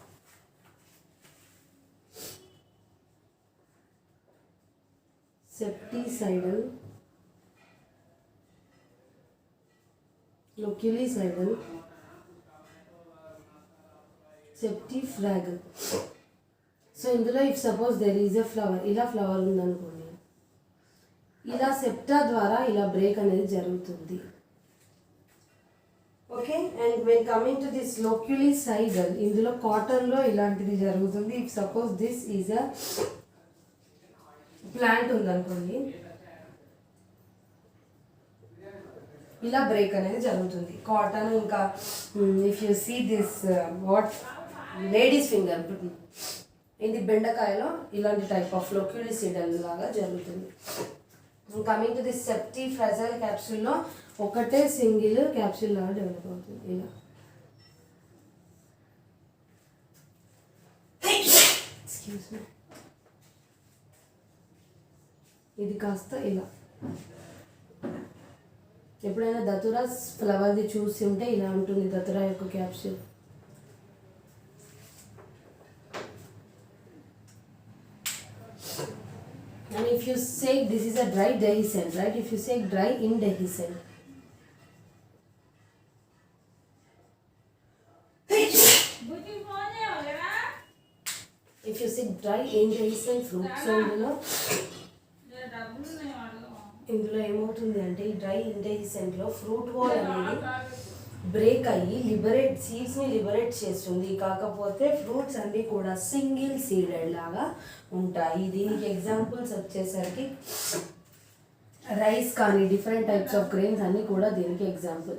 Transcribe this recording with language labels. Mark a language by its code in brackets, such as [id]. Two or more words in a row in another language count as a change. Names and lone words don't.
[en] సెప్టిసైడల్, loculicidal, septifragal. [te] సో ఇందులో [en] if suppose there is a flower, [te] ఇలా ఫ్లవర్ ఉందనుకోండి, ఇలా సెప్టా ద్వారా ఇలా బ్రేక్ అనేది జరుగుతుంది. ఓకే. [en] and when coming to this loculicidal, [te] ఇందులో కాటన్లో ఇలాంటిది జరుగుతుంది. [en] if suppose this is a plant [te] ఉందనుకోండి, ఇలా బ్రేక్ అనేది జరుగుతుంది. [en] కాటన్ ఇంకా if you see this what ladies finger, [te] ఇది బెండకాయలో ఇలాంటి [en] type of loculicidal [te] లాగా జరుగుతుంది. [en] coming to this septifragal capsule ఒకటే single capsule లాగా డెవలప్ అవుతుంది. [te] ఇలా [en] excuse me, [te] ఇది కాస్త ఇలా. ఎప్పుడైనా దతురాస్ ఫ్లవర్ది చూసి ఉంటే ఇలా ఉంటుంది దతురా యొక్క క్యాప్సూల్. [en] And if you say this is a dry dehiscent, right? If you say dry indehiscent, if you say dry indehiscent fruit, [te] so ఇందులో ఏమవుతుంది అంటే ఈ [en] dry indehiscent fruit wall [te] అనేది బ్రేక్ అయ్యి సీడ్స్ని లిబరేట్ చేస్తుంది. కాకపోతే ఫ్రూట్స్ అన్నీ కూడా [en] single seeded [te] లాగా ఉంటాయి. దీనికి ఎగ్జాంపుల్స్ వచ్చేసరికి రైస్ కానీ [en] different types of grains [te] అన్నీ కూడా దీనికి ఎగ్జాంపుల్స్.